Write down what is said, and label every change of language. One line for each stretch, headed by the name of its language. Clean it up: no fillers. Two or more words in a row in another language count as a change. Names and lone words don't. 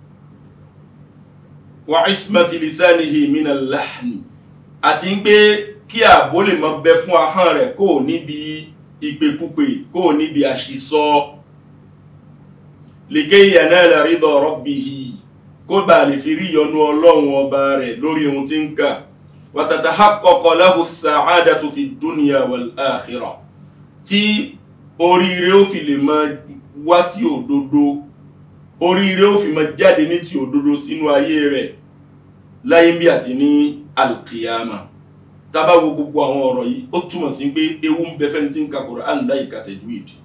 Arabic: وعصمة لسانه من اللحن
Yoruba: àti ń pé kí ààbò lè máa bẹ fún ahọ́n rẹ̀ kó níbi ìpèkúpè kó níbi àṣìsọ
Arabic: لكي ينال رضا ربه
Yoruba: kó bá lè fi rí ìyọ́nú Ọlọ́run ọba rẹ̀ lórí ohun tí ń kà wa
Arabic: تتحقق له السعادة في الدنيا والآخرة
Yoruba: tí oríire ó fi lè máa wá sí òdodo oríire ó fi máa jáde ní ti òdodo sínú ayé rẹ̀ láyé bí àti ní al-qiyama. tá bá wo gbogbo àwọn ọ̀rọ̀ yìí ó túmọ̀ sí pé ewu ń bẹ fẹ́ni tí ń ka Qur'an láì ka tajwid.